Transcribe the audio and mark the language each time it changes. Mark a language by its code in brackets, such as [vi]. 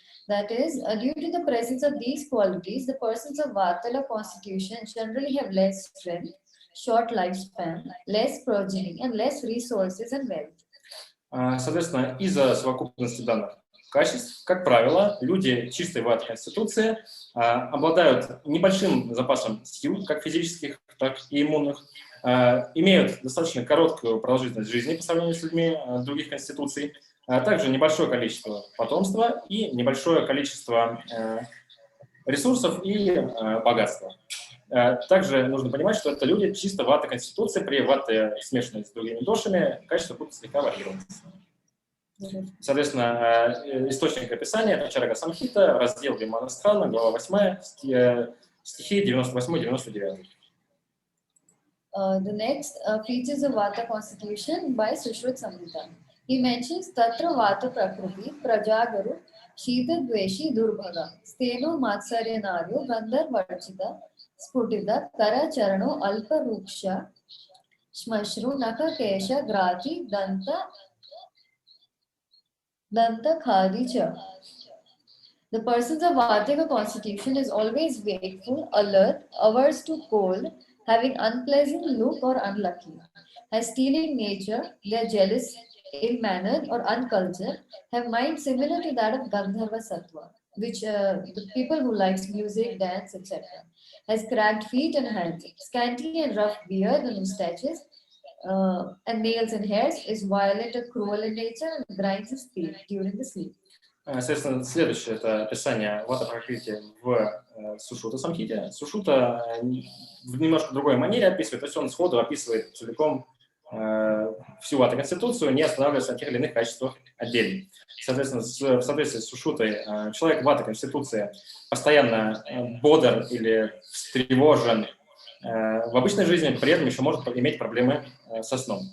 [en] That is, due to the presence of these qualities, the persons of Vatala constitution generally have less strength, short lifespan, less progeny, and less resources and wealth. [ru] Соответственно, из-за совокупности данных качеств, как правило, люди чистой вата конституции обладают небольшим запасом сил, как физических, так и иммунных, имеют достаточно короткую продолжительность жизни по сравнению с людьми других конституций, а также небольшое количество потомства и небольшое количество ресурсов и богатства. Также нужно понимать, что это люди чисто вата конституции, при вате, смешанной с другими дошами, качество будут слегка варьироваться. Соответственно, источник описания – это Чарака Самхита, раздел Виманастрана, глава 8, стихи 98-99. [en] The next features of Vata constitution by Sushruta Samhita. He mentions [sa] Tatra Vata Prakriti, Prajagaru, Shita Dveshi Durbhaga, Steno Matsarya Naryo, Gandhar Varchita, Sputita, Kara Charano, Alpa Ruksha, Shmashru, Naka Kesha, Grati, Danta Khadicha. [en] The persons of Vatika constitution is always wakeful, alert, averse to cold, having unpleasant look or unlucky. Has stealing nature, they are jealous, ill-mannered or uncultured, have mind similar to that of Gandharva Sattva, which the people who likes music, dance, etc. Has cracked feet and hands, scanty and rough beard and mustaches, and nails and hairs, is violent or cruel in nature and grinds his teeth during the sleep. [ru] Соответственно, следующее – это описание Вата Пракрити в Сушрута Самхите. Сушрута в немножко другой манере описывает, то есть он сходу описывает целиком всю Вата Конституцию, не останавливаясь на тех или иных качествах отдельно. Соответственно, в соответствии с Сушрутой, человек Вата Конституции постоянно бодр или встревожен в обычной жизни, при этом еще может иметь проблемы со сном.